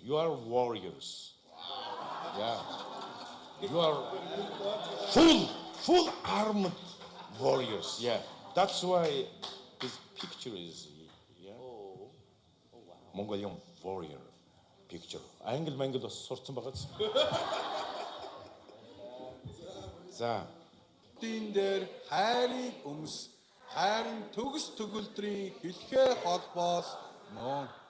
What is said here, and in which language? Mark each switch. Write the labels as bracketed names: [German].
[English] You are warriors. Yeah. You are full armed warriors. Yeah. That's why this picture is yeah. Oh wow. Mongolian warrior picture. [Mongolian] Англи бас сурцсан байгаа зү. За. Дин дээр хайрыг өмс. Хайрын төгс төгөлдрийн хэлхээ холбоос нөө.